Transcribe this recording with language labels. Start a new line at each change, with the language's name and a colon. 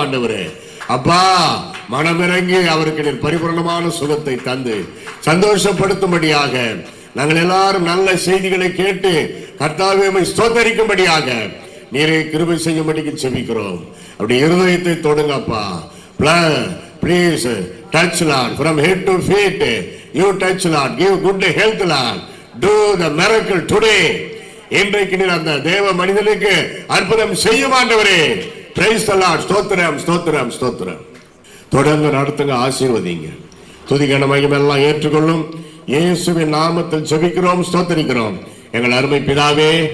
Tamil: ஆண்டவரே அப்பா, மனமிறங்கி அவருக்கு நீர் பரிபூர்ணமான சுகத்தை தந்து சந்தோஷப்படுத்தும்படியாக, நாங்கள் எல்லாரும் நல்ல செய்திகளை கேட்டு கர்த்தாவே உம்மை ஸ்தோத்தரிக்கும்படியாக நீரை கிருபை செய்யும்படிக்கு ஜெபிக்கிறோம். அப்படி இருதயத்தை தொடுங்கப்பா.
English: Please touch Lord from head to feet. You touch Lord, give good health Lord. Do the miracle today.
Tamil: இன்றைக்கு நீர் அந்த தேவ மனிதனுக்கு அற்புதம் செய்யும் ஆண்டவரே.
English: Praise the Lord.
Tamil: ஸ்தோத்திரம், ஸ்தோத்திரம், ஸ்தோத்திரம். தொடர்ந்து நடத்துங்க, ஆசீர்வதிங்க. துதி கன மகிமை எல்லாம் ஏற்றுக்கொள்ளும். இயேசுவின் நாமத்தில் ஜெபிக்கிறோம், ஸ்தோத்திரிக்கிறோம் எங்கள் அருமை பிதாவே.